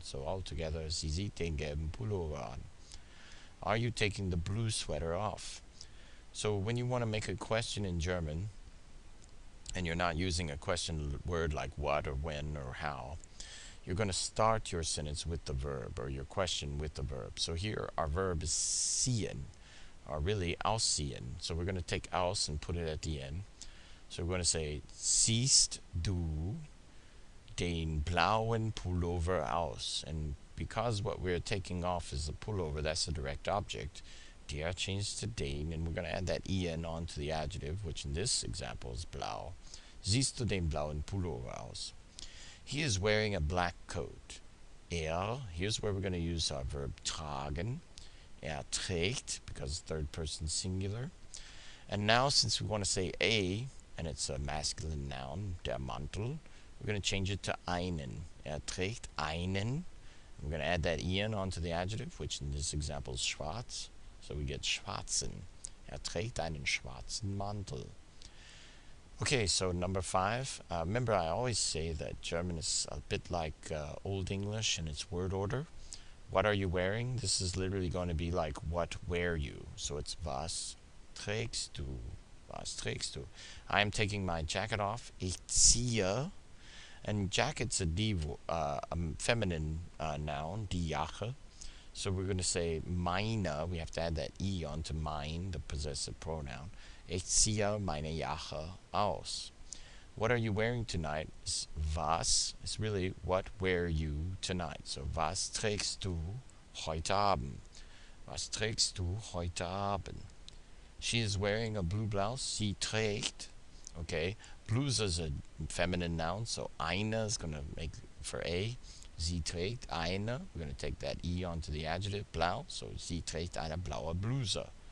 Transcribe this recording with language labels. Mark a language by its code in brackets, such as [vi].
[en] So altogether, [de] sie sieht den gelben Pullover an. [en] Are you taking the blue sweater off? So when you want to make a question in German, and you're not using a question word like what or when or how, you're going to start your sentence with the verb, or your question with the verb. So here our verb is ziehen, or really ausziehen. So we're going to take aus and put it at the end. So we're going to say, [de] ziehst du den blauen Pullover aus? [en] And because what we're taking off is the pullover, that's a direct object, der changed to den, and we're going to add that en onto the adjective, which in this example is blau. [de] Siehst du den blauen Pullover aus? [en] He is wearing a black coat. Here's where we're going to use our verb tragen. Trägt, because third person singular. And now, since we want to say a, and it's a masculine noun, der Mantel, we're going to change it to einen. [de] Trägt einen. [en] We're going to add that en onto the adjective, which in this example is schwarz. So we get schwarzen. [de] Trägt einen schwarzen Mantel. [en] Okay, so number 5. Remember, I always say that German is a bit like Old English in its word order. What are you wearing? This is literally going to be like, what wear you? So it's [de] was trägst du? Was trägst du? [en] I am taking my jacket off. [de] Ich ziehe. [en] And jacket's a feminine noun, die Jacke. So we're going to say meine. We have to add that e onto mein, the possessive pronoun. [de] Ich ziehe meine Jacke aus. [en] What are you wearing tonight? Is was. It's really what wear you tonight. [de] So was trägst du heute Abend? Was trägst du heute Abend? [en] She is wearing a blue blouse. [de] Sie trägt. [en] Okay, blues is a feminine noun, so eine is going to make for a. [de] Sie trägt eine. [en] We're going to take that e onto the adjective, blau. [de] So sie trägt eine blaue Bluse.